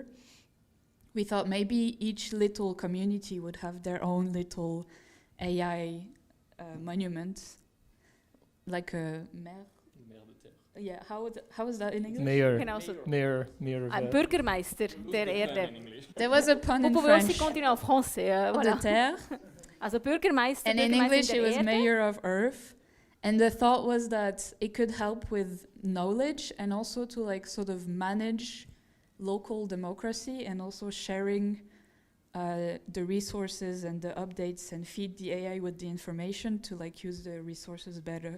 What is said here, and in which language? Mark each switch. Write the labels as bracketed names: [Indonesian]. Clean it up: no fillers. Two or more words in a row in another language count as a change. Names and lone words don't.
[English] We thought maybe each little community would have their own little AI monument, like a yeah, how is that in English? Mayor. [German] Genau so. [English] Mayor of [German] Ein Bürgermeister der Erde. [English] There was a pun in [French] Vous pouvez aussi [English] French. [French] continuer en français. De Voilà. terre. [German] Also Bürgermeister, [English] And in [German] Bürgermeisterin [English] English, [German] der [English] it was [German] Erde. [English] mayor of Earth. And the thought was that it could help with knowledge and also to like sort of manage local democracy and also sharing the resources and the updates and feed the AI with the information to like use the resources better.